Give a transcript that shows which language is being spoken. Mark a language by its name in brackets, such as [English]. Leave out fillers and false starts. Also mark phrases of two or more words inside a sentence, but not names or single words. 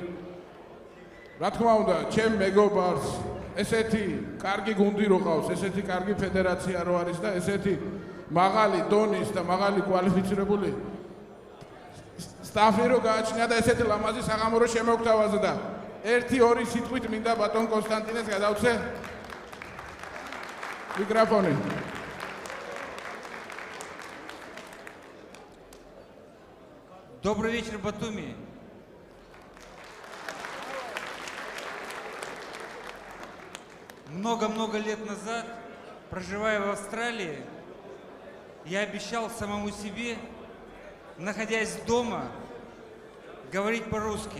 [Georgian] რა თქმა უნდა, ჩემ მეგობარს ესეთი კარგი გუნდი რო ყავს, ესეთი კარგი ფედერაცია რო არის და ესეთი მაღალი დონის და მაღალი კვალიფიცირებული სტაფი რო გააჩნია და ესეთი ლამაზი საღამო რო შემოგთავაზა. ერთი-ორი სიტყვით მინდა ბატონ კონსტანტინეს გადავცე მიკროფონი. [Russian] Добрый вечер, Батуми. Много-много лет назад, проживая в Австралии, я обещал самому себе, находясь дома, говорить по-русски.